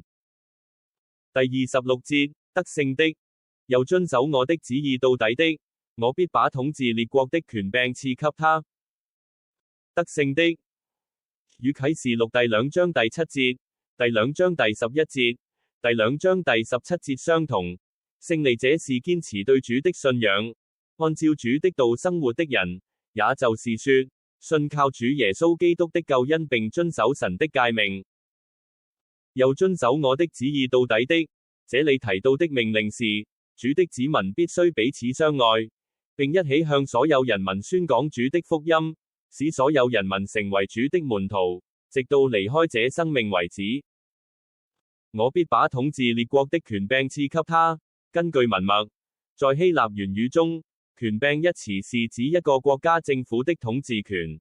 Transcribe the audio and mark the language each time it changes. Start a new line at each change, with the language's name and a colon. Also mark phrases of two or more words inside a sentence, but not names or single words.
Chinese: 第26節，得勝的，又遵守我的旨意到底的，我必把統治列國的權柄賜給他。得勝的，與啟示錄第2章第7節、第2章第11節、第2章第17節相同， 勝利者是堅持對主的信仰，按照主的道生活的人，也就是說，信靠主耶穌基督的救恩並遵守神的誡命，又遵守我的旨意到底的。這裏提到的命令是，主的子民必須彼此相愛，並一起向所有人民宣講主的福音，使所有人民成為主的門徒，直到離開這生命為止。我必把統治列國的權柄賜給他。根據文默，在希臘原語中，權柄一詞是指一個國家政府的統治權。